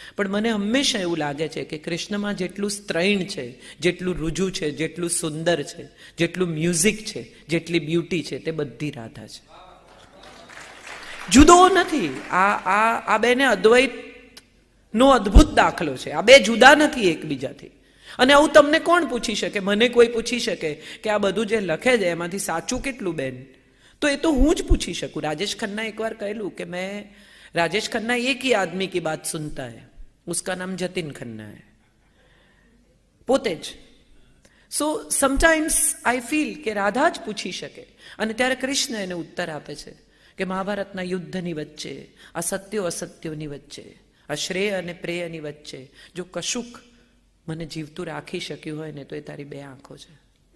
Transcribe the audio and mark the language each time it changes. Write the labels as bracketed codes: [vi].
[gu] પણ મને હંમેશા એવું લાગે છે કે કૃષ્ણમાં જેટલું સ્ત્રૈણ છે, જેટલું રૂજુ છે, જેટલું સુંદર છે, જેટલું મ્યુઝિક છે, જેટલી બ્યુટી છે, તે બધી રાધા છે. જુદો નથી. આ બેને અદ્વૈતનો અદ્ભુત દાખલો છે. આ બે જુદા નથી એકબીજાથી. અને આવું તમને કોણ પૂછી શકે? મને કોઈ પૂછી શકે કે આ બધું જે લખે છે એમાંથી સાચું કેટલું બેન? તો એ તો હું જ પૂછી શકું. રાજેશ ખન્ના એકવાર કહેલું કે [hi] મેં राजेश खन्ना एक ही आदमी की बात सुनता है, उसका नाम जतिन खन्ना है. [gu] પોતે જ. [en] so sometimes I feel [gu] કે રાધા જ પૂછી શકે અને ત્યારે કૃષ્ણ એને ઉત્તર આપે છે કે મહાભારતના યુદ્ધની વચ્ચે, આ સત્યો અસત્યોની વચ્ચે, આ શ્રેય અને પ્રેયની વચ્ચે જો કશુંક મને જીવતું રાખી શક્યું હોય ને તો એ તારી બે આંખો છે.